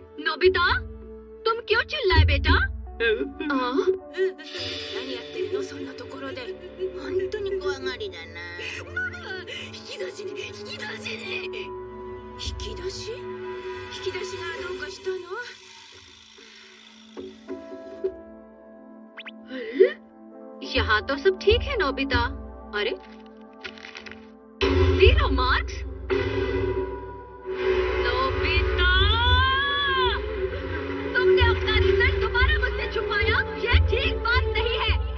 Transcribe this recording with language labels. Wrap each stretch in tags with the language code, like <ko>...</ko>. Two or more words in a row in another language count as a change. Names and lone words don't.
<hi>नोबिता, तुम क्यों चिल्लाए बेटा?</hi> <ja>何やってるのそんなところで。本当に怖がりだな。引き出しに引き出しに。引き出し？引き出しがどうかしたの？</ja> <hi>यहाँ तो सब ठीक है नोबिता। अरे 0 मार्क्स? नोबिता, तुमने अपना रिजल्ट दोबारा मुझसे छुपाया, ये ठीक बात नहीं है।</hi>